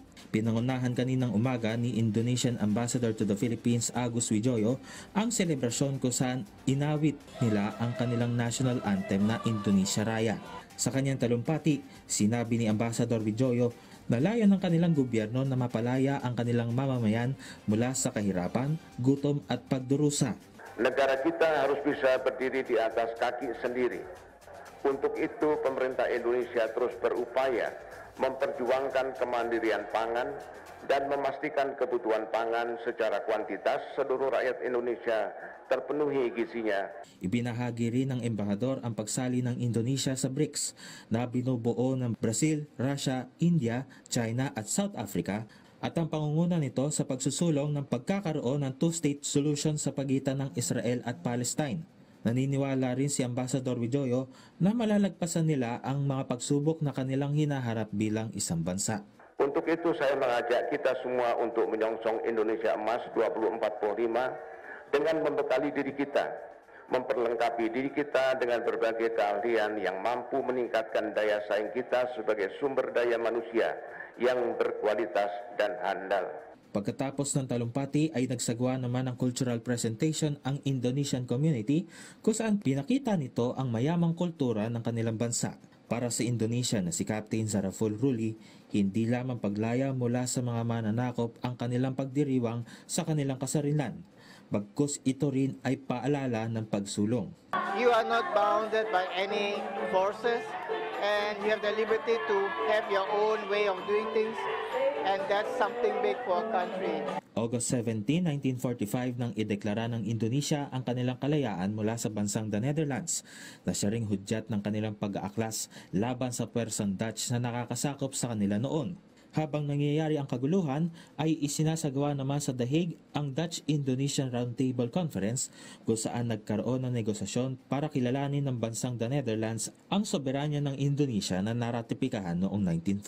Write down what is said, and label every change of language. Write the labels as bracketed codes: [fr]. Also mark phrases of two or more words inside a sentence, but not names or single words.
[tl] Pinangunahan kaninang umaga ni [en] Indonesian Ambassador to the Philippines, [tl] Agus Wijoyo, ang selebrasyon kung saan inawit nila ang kanilang [en] national anthem [tl] na Indonesia Raya. Sa kanyang talumpati, sinabi ni Ambassador Wijoyo na layo ng kanilang gobyerno na mapalaya ang kanilang mamamayan mula sa kahirapan, gutom at pagdurusa. [id] Negara kita harus bisa berdiri di atas kaki sendiri. Untuk itu pemerintah Indonesia terus berupaya memperjuangkan kemandirian pangan dan memastikan kebutuhan pangan secara kuantitas seluruh rakyat Indonesia terpenuhi gizinya. [tl] Ibinahagi rin ng embahador ang pagsali ng Indonesia sa BRICS na binubuo ng Brazil, Russia, India, China at South Africa at ang pangunguna nito sa pagsusulong ng pagkakaroon ng [en] two-state solution [tl] sa pagitan ng Israel at Palestine. Naniniwala rin si Ambassador Wijoyo na malalagpasan nila ang mga pagsubok na kanilang hinaharap bilang isang bansa. [id] Untuk itu saya mengajak kita semua untuk menyongsong Indonesia Emas 2045 dengan membekali diri kita, memperlengkapi diri kita dengan berbagai keahlian yang mampu meningkatkan daya saing kita sebagai sumber daya manusia yang berkualitas dan handal. [tl] Pagkatapos ng talumpati ay nagsagawa naman ng [en] cultural presentation [tl] ang Indonesian community kung saan pinakita nito ang mayamang kultura ng kanilang bansa. Para sa Indonesia na si Captain Zaraful Ruli, hindi lamang paglaya mula sa mga mananakop ang kanilang pagdiriwang sa kanilang kasarilan. Bagkus ito rin ay paalala ng pagsulong. [en] You are not bounded by any forces and you have the liberty to have your own way of doing things. And that's something big for a country. [tl] August 17, 1945 nang ideklara ng Indonesia ang kanilang kalayaan mula sa bansang The Netherlands na siya ring hudyat ng kanilang pag-aaklas laban sa pwersang Dutch na nakakasakop sa kanila noon. Habang nangyayari ang kaguluhan ay isinasagawa naman sa The Hague ang Dutch-Indonesian Roundtable Conference kung saan nagkaroon ng negosasyon para kilalanin ng bansang The Netherlands ang soberanya ng Indonesia na naratipikahan noong 1949.